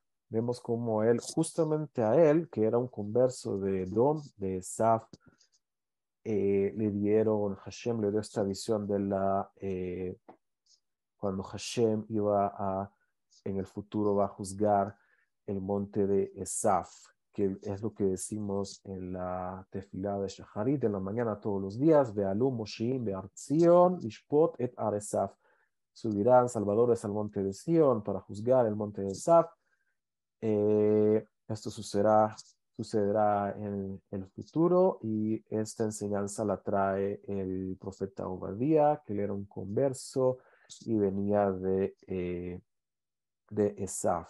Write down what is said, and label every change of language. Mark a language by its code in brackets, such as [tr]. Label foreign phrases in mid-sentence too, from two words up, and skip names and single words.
[es] Vemos como él, justamente a él, que era un converso de Edom, de Esav, Hashem le dio esta visión cuando Hashem en el futuro va a juzgar el monte de Esaf, que es lo que decimos en la tefilá de Shacharit, en la mañana todos los días: [he] ועלו מושיעים בהר ציון לשפוט את הר עשו. [es] Subirán salvadores al monte de Sion para juzgar el monte de Esaf. Esto sucederá en el futuro, y esta enseñanza la trae el profeta Obadía, que él era un converso y venía de Esaf.